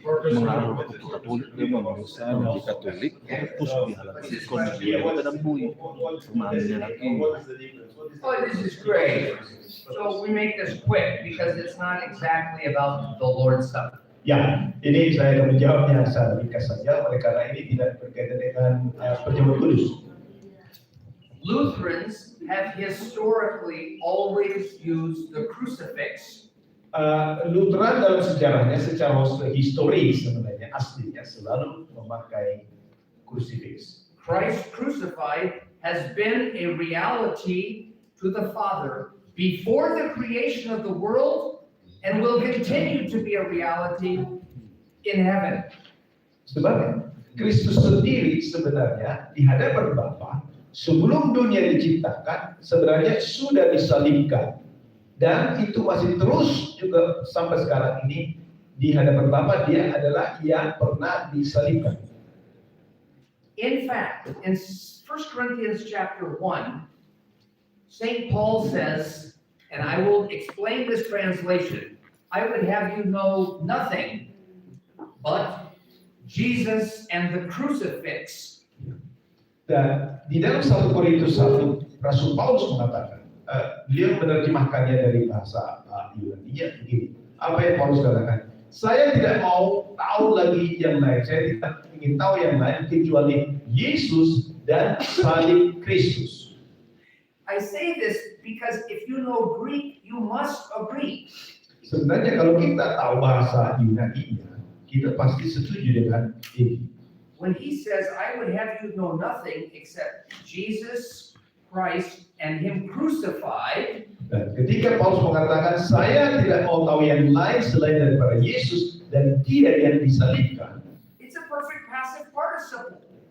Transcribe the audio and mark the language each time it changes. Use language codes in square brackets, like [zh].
[id] mengaruh ke Katolik memang misalnya di Katolik terus dihalalkan dia dalam bui pemahamannya lagi. [en] Oh, this is great. So we make this quick because it's not exactly about the Lord's Supper. [id] Ya, ini saya akan menjawabnya secara ringkas saja, oleh karena ini tidak berkaitan dengan perjamuan kudus. [en] Lutherans have historically always used the crucifix. [id] Lutheran dalam sejarahnya secara historis sebenarnya aslinya selalu memakai crucifix. [en] Christ crucified has been a reality to the Father before the creation of the world and will continue to be a reality in heaven. [id] Sebab Kristus sendiri sebenarnya di hadapan Bapa sebelum dunia diciptakan sebenarnya sudah disalibkan, dan itu masih terus juga sampai sekarang ini di hadapan Bapa. Dia adalah yang pernah disalibkan. [en] In fact, in 1 Corinthians chapter 1, St. Paul says, and I will explain this translation, I would have you know nothing but Jesus and the crucifix. [id] Dan di dalam 1 Korintus 1, Rasul Paulus mengatakan, beliau menerjemahkannya dari bahasa Yunani-nya begini. Apa yang Paulus katakan? Saya tidak mau tahu lagi yang lain. Saya tidak ingin tahu yang lain kecuali Yesus dan salib Kristus. [en] I say this because if you know Greek, you must agree. [id] Sebenarnya kalau kita tahu bahasa Yunani-nya, kita pasti setuju dengan ini. [en] When he says, I would have you know nothing except Jesus Christ and him crucified, [id] Dan ketika Paulus mengatakan, saya tidak mau tahu yang lain selain daripada Yesus dan dia yang disalibkan, [en] it's a perfect passive participle.